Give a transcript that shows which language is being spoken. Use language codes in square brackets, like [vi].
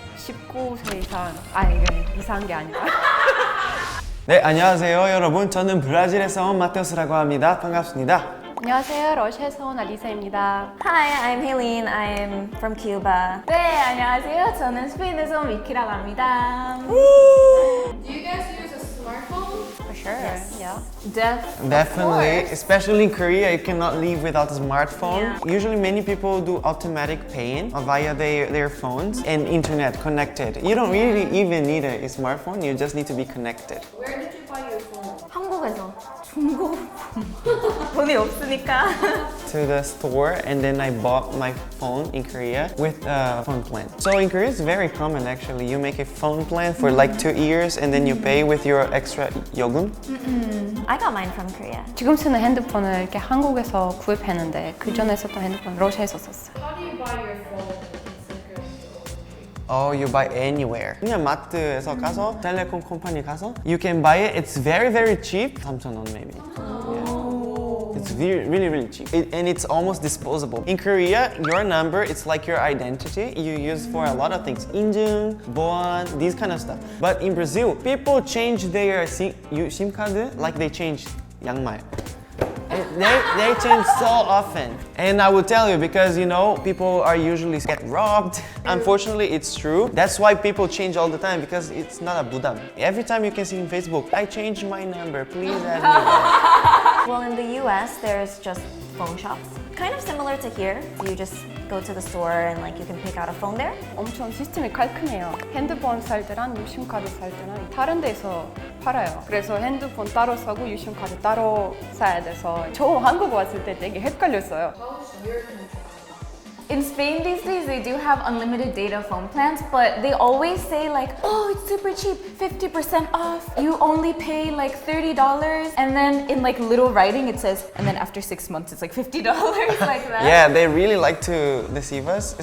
[ko] 19세 이상 이건 이상한 게 아니라. 네, 안녕하세요 여러분. 저는 브라질에서 온 마테우스라고 합니다. 반갑습니다. 안녕하세요. 러시아에서 온 알리사입니다. [en] Hi, I'm Helene. I'm from Cuba. [ko] 네, 안녕하세요. 저는 스페인에서 온 미키라고 합니다. [en] Do you guys use a smartphone? For sure. Yes. Yeah. Definitely, especially in Korea, you cannot live without a smartphone. Usually many people do automatic paying via their phones and internet connected. You don't really even need a smartphone, you just need to be connected. Where did you buy your phone? [ko] 한국에서 중고 돈이 없으니까 [en] To the store and then I bought my phone in Korea with a phone plan. So in Korea it's very common actually. You make a phone plan for like 2 years and then you pay with your extra 요금. I got mine from Korea. [ko] 지금 쓰는 핸드폰을 이렇게 한국에서 구입했는데 그 전에 썼던 핸드폰 러시아에서 썼어요. [en] How do you buy your phone in Korea? Oh, you buy anywhere. [ko] 그냥 마트에서 가서 텔레콤 컴퍼니 가서 [en] you can buy it. It's very cheap. 3,000원 maybe. It's really cheap. And it's almost disposable. In Korea, your number, it's like your identity. You use for a lot of things. [ko] 인증, 보안, [en] these kind of stuff. But in Brazil, people change their SIM card like they change [ko] 양말. [en] They change so often. And I will tell you because you know people are usually get robbed. Unfortunately, it's true. That's why people change all the time because it's not a budam. Every time you can see in Facebook, I changed my number, please add me back. Well, in the US, there's just phone shops. Kind of similar to here. You just go to the store and like you can pick out a phone there. [ko] 엄청 시스템이 깔끔해요. 핸드폰 살 때랑 유심카드 살 때랑 다른 데서 팔아요. 그래서 핸드폰 따로 사고 유심카드 따로 사야 돼서 저 한국 왔을 때 되게 헷갈렸어요. [en] How's your country? In Spain these days they do have unlimited data phone plans, but they always say like, oh, it's super cheap, 50% off. You only pay like $30, and then in like little writing it says, and then after 6 months it's like $50 like that. Yeah, they really like to deceive us.